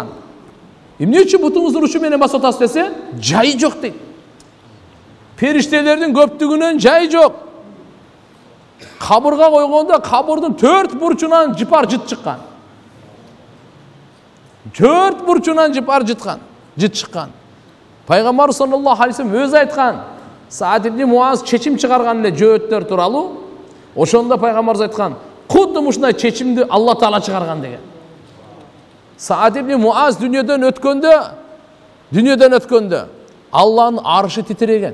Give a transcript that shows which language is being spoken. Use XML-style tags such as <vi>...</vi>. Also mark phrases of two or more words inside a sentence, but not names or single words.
<ky>Эмне үчүн бутуңуздун учу менен басып атасыз десе, жай жок дейт. Периштелердин көптүгүнөн жай жок. Кабырга койгондо кабырдын 4 бурчунан жыпар жыт чыккан. 4 бурчунан жыпар жыт чыккан. Пайгамбар</ky> <ar>صلى الله عليه وسلم</ar> <ky>өзү айткан. Саад ибн Муаз чечим чыгарган эле жөөттөр тууралуу. Ошондо пайгамбарыбыз айткан, кудду ушундай чечимди Алла Таала чыгарган деген. Саад ибн Муаз дүниеден өткөндө Алланын аршы титиреген.</ky>